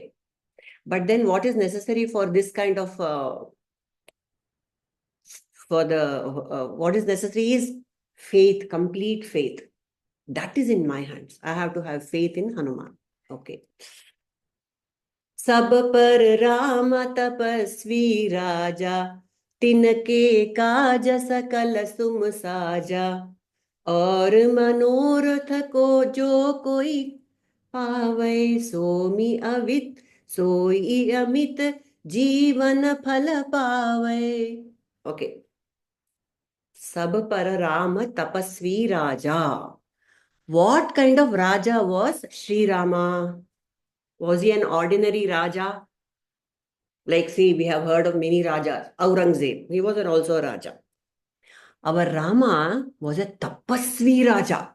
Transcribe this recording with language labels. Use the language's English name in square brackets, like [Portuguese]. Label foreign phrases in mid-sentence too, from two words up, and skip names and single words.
[English] But then what is necessary for this kind of, what is necessary is faith, complete faith. That is in my hands. I have to have faith in Hanuman. [Awadhi] Okay. सब पर राम तपस्वी राजा, तिनके काज सकल सुम साजा और मनोरथ को जो कोई पावै सोमी अवित सोई अमित जीवन फल पावै. Okay. सब पर राम तपस्वी राजा. [English] What kind of Raja was Sri Rama? Was he an ordinary Raja? Like, see, we have heard of many Rajas. Aurangzeb, he was also a Raja. Our Rama was a [Awadhi] तपस्वी राजा.